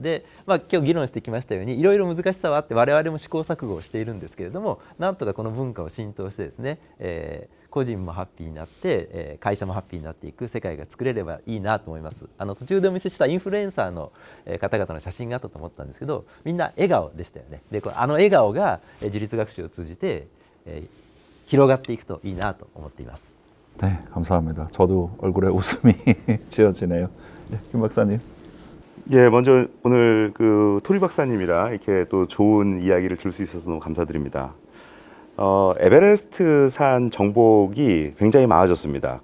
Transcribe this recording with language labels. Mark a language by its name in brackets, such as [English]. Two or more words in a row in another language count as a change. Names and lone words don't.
[Japanese] で、今日議論してきましたようにいろいろ難しさはあって我々も試行錯誤をしているんですけれどもなんとかこの文化を浸透してですね、個人もハッピーになって、会社もハッピーになっていく世界が作れればいいなと思います。途中でお見せしたインフルエンサーの方々の写真があったと思ったんですけどみんな笑顔でしたよね。で笑顔が自立学習を通じて広がっていくといいなと思っています。 [Korean] 네, 감사합니다. 저도 얼굴에 웃음이 지어지네요. 네, 김 박사님. 예, 먼저 오늘 그 토리 박사님이랑 이렇게 또 좋은 이야기를 들을 수 있어서 너무 감사드립니다. 에베레스트 산 정복이 굉장히 많아졌습니다.